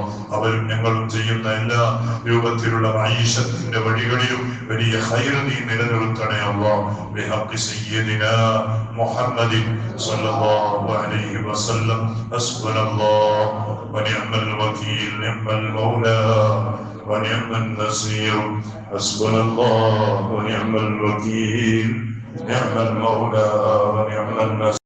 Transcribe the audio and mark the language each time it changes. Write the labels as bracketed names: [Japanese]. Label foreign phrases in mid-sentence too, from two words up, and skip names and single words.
[Malayalam] അവരും ഞങ്ങളും ചെയ്യുന്ന എല്ലാ രൂപത്തിലുള്ള മഈശത്തിന്റെ വഴികളിലും വലിയ ഖൈർ നീ നിലനിർത്തണേ അല്ലാഹ്. [Arabic] بحق سيدنا محمد صلى الله عليه وسلم. حسبنا الله ونعم الوكيل، نعم المولى ونعم النصير. حسبنا الله ونعم الوكيل، نعم المولى ونعم النصير.